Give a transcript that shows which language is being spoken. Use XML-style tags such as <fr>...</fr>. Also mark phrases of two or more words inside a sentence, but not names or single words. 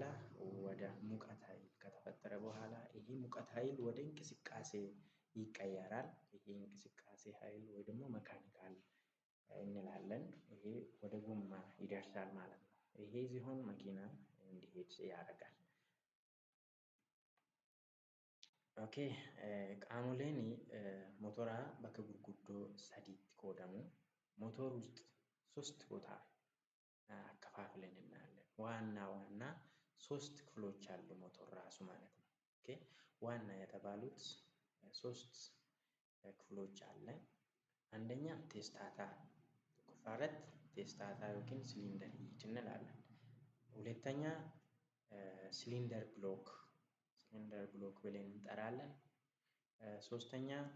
<am>ወደ ሙቀት ኃይል ከተፈጠረ በኋላ ይሄ ሙቀት ኃይል ወደ እንቅስቃሴ ይቀየራል። ይሄ እንቅስቃሴ ኃይል ወይ ደግሞ መካኒካል እንላለን። ይሄ ወደ ጎማ ይደርሳል ማለት ነው። ይሄ ሲሆን መኪና እንዲሄድ ያደርጋል። ኦኬ</am> <om>qaamoleen motoraa bakka gurguddoo sadiitti qoodamu.</om> <am>ሞተር ውስጥ ሶስት ቦታ አከፋፍለን እናያለን። ዋና ሶስት ክፍሎች አሉ ሞተር ራሱ ማለት ነው። ኦኬ ዋና የተባሉት ሶስት ክፍሎች አለ። አንደኛ ቴስታታ ኩፋረት ቴስታታ ዮኪን</am> <en>cylinder head</en> <am>እንላለን። ሁለተኛ</am> <en>cylinder block</en> <am>ብለን እንጠራለን። ሶስተኛ</am>